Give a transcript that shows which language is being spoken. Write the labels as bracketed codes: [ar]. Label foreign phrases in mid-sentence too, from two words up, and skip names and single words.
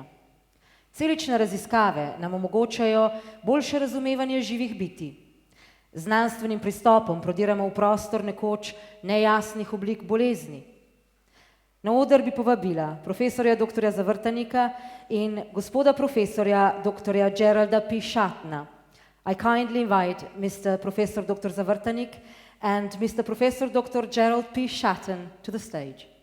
[sl] Celične raziskave nam omogočajo boljše razumevanje živih bitij. Z znanstvenim pristopom prodiramo v prostor nekoč nejasnih oblik bolezni. Na oder bi povabila profesorja dr. Zavrtanika in gospoda profesorja dr. Geralda P. Schattna. [en] I kindly invite Mr. Professor Dr. Zavrtanik and Mr. Professor Dr. Gerald P. Schatten to the stage.